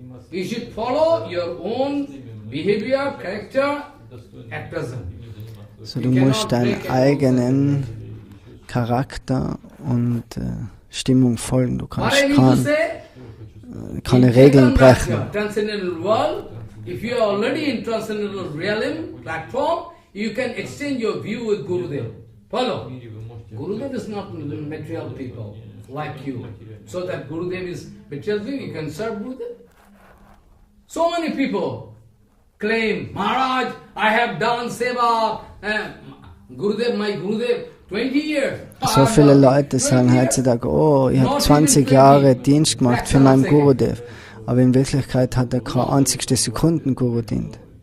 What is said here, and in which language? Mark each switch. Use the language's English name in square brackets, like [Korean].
[English] You should follow your own behavior, character at present. [German] So du musst deinen eigenen Charakter und Stimmung folgen. Du kannst keine Regeln brechen. [English] Transcendental world, if you are already in transcendental realm platform, you can exchange your view with Gurudev. Follow. Gurudev is not material people like you. So that Gurudev is material people, you can serve Gurudev. So many people claim, Maharaj, I have done Seva, Gurudev, my Gurudev, 20 years. [German] So viele Leute sagen heutzutage, oh, ich habe 20 Jahre Dienst gemacht für meinen Gurudev. Aber in Wirklichkeit hat er keine einzigste Sekunde Guru dient.